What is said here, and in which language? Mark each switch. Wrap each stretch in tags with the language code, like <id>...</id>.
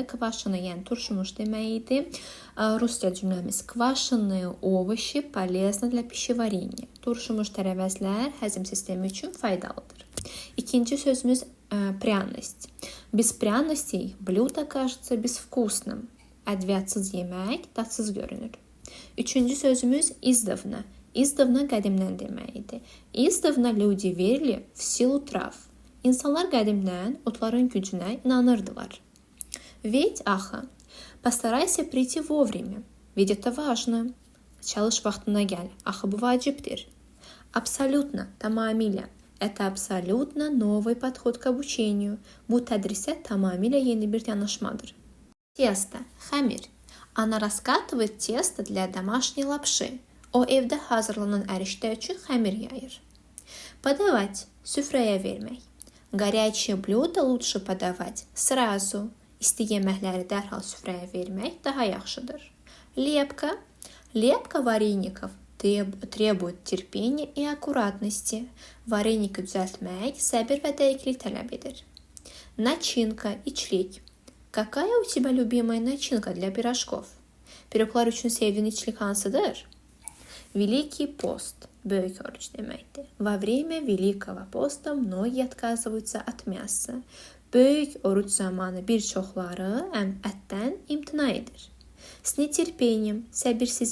<az>Kvaşını yəni turşumuş demək idi. Rusca cümləmiz</az> <ru>kvaşını овощи полезны для пищеварения.</ru> <az>Turşumuş tərəvəzlər həzm sistemi üçün faydalıdır. İkinci sözümüz пряность.</az> <ru>Без пряностей блюдо кажется безвкусным.</ru> <az>Ədviyatsız yemək dadsız görünür. Üçüncü sözümüz издавна. İzdavna qədimdən deməkdir.</az> <ru>İzdavna люди верили в силу трав.</ru> <az>İnsanlar qədimdən otların gücünə inanırdılar.</az> <ru>Ведь axı. Постарайся прийти вовремя. Ведь это важно.</ru> <az>Çalış vaxtına gəl. Axı bu vacibdir. Абсолютно, tamamilə.</az> <ru>Это абсолютно новый подход к обучению.</ru> <az>Bu tədrisə tamamilə yeni bir yanaşmadır. Тесто, xəmir.</az> <ru>Ana раскатывает тесто для домашней лапши.</ru> <az>O evdə hazırlanan ərişdə üçün xəmir yayır. Подавать, süfrəyə vermək.</az> <ru>Горячие блюда лучше подавать сразу.</ru> <az>İsti yeməkləri dərhal süfrəyə vermək daha yaxşıdır.</az> <ru>Лепка. Лепка вареников требует терпения и аккуратности.</ru> <az>Vareniki düzəltmək səbir və dəqiqlik tələb edir. Начинка, içlik.</az> <ru>Какая у тебя любимая начинка для пирожков?</ru> <az>Piroglar üçün sevdiyin içlik hansıdır? Великий пост, böyük oruç deməkdir.</az> <ru>Во время Великого поста многие отказываются от мяса.</ru> <az>Böyük oruç zamanı bir çoxları ətdən imtina edir.</az> <ru>С нетерпением,</ru> <az>səbirsiz</az>